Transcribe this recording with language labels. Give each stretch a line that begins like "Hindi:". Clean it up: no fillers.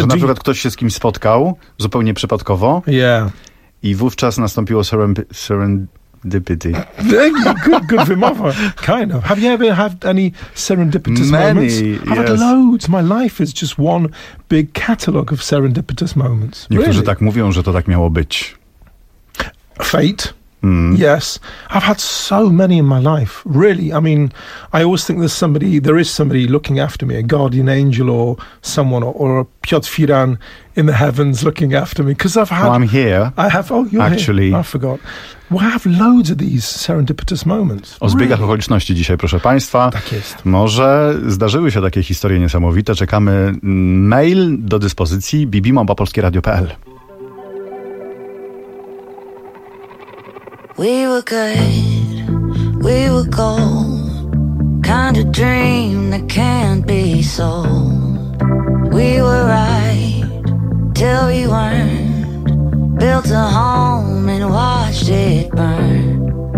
Polish: Że na przykład ktoś się z kimś spotkał, zupełnie przypadkowo.
English: Yeah.
Polish: I wówczas nastąpiło serendipity.
English: Good
Polish: wymowa.
English: Kind of. Have you ever had any serendipitous moments? Many, yes. I've had loads. My life is just one big catalogue of serendipitous moments.
Polish: Niektórzy
English: really?
Polish: Tak mówią, że to tak miało być.
English: Fate. Yes. I've had so many in my life. Really. I mean, I always think there is somebody looking after me, a guardian angel or someone, or a Piotr Firan in the heavens looking after me. Because I've had... Well, I'm here. I have... Oh, you're actually. Here. I forgot. Well, I have loads of these serendipitous moments.
Polish: O zbiegach okoliczności dzisiaj, proszę państwa. Tak jest. Może zdarzyły się takie historie niesamowite. Czekamy mail do dyspozycji bibi@polskieradio.pl.
English: We were good, we were gold, kind of dream that can't be sold. We were right, till we weren't, built a home and watched it burn.